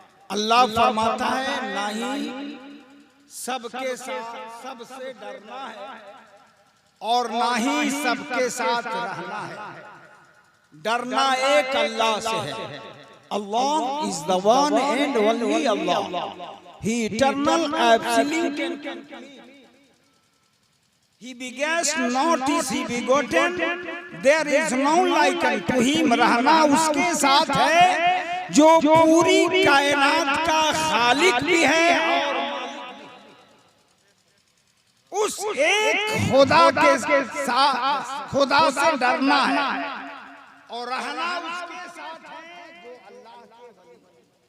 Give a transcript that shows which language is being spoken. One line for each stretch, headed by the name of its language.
Hindi: अल्लाह फरमाता है ना ही सबके साथ सबसे डरना है और ना ही सबके साथ रहना है। डरना एक अल्लाह से है।
English: Allah is the one and only Allah, he eternal absolute and complete. He begets not, is he begotten, there is no like unto him।
Hindi: रहना उसके साथ है जो पूरी कायनात का खालिक भी है और उस एक खुदा के साथ, खुदा से डरना है और रहना उसके साथ है जो अल्लाह के वली।